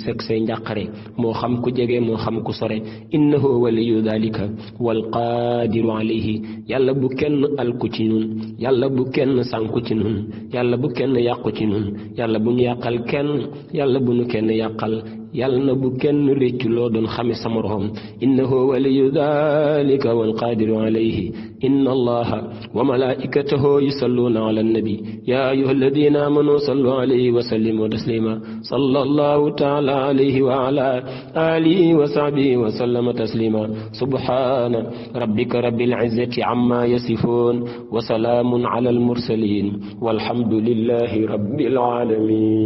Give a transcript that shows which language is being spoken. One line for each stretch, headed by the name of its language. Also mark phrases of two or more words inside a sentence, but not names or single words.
Wolof: ak say njàqare moo xam ku jege moo xam ku sore
Arabic: إنه ولي ذلك والقادر عليه
Wolof: yàlla bu kenn alku ci ñun yàlla bu kenn sànku ci ñun yàlla bu kenn yàqu ci ñun yàlla bu ñu yàqal kenn yàlla bu ñu kenn yàqal yàlla na bu kenn réccu loo doon xame sa moroom
Arabic: إنه ولي ذلك والقادر عليه إن الله وملائكته يصلون على النبي يا أيها الذين آمنوا صلوا عليه وسلموا تسليما صلى الله تعالى عليه وعلى آله وصحبه وسلم تسليما سبحان ربك رب العزة عما يصفون وسلام على المرسلين والحمد لله رب العالمين.